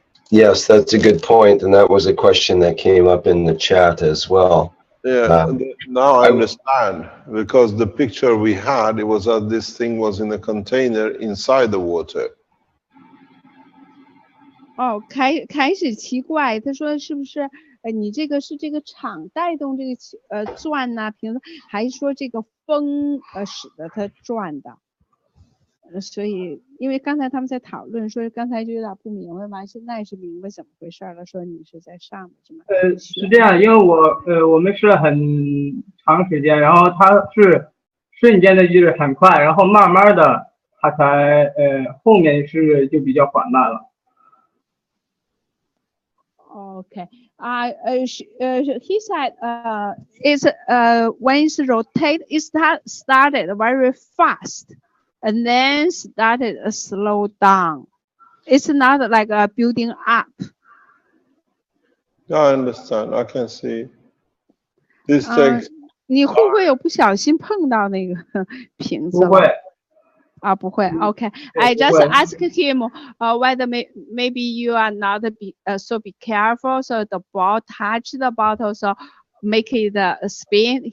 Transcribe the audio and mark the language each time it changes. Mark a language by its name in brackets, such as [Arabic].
[English] Yes, that's a good point, and that was a question that came up in the chat as well. Yeah, now I understand, because the picture we had, it was that this thing was in a container inside the water. [Chinese] 哦，开始奇怪，他说是不是你这个是这个场带动这个转呐、瓶子，还是说这个风使得它转的？所以因为刚才他们在讨论，说刚才就有点不明白嘛，现在是明白怎么回事了，说你是在上面是吗？是这样，因为我们试了很长时间，然后它是瞬间的就是很快，然后慢慢的它才后面是就比较缓慢了。 [English] Okay. He said, it's when it's rotate, it started very fast, and then started a slow down. It's not like a building up. I understand. I can see. This takes. [Chinese] 你会不会有不小心碰到那个瓶子？不会。不会。 [English] Okay. I just asked him whether maybe you are not so be careful, so the ball touch the bottle, so make it spin.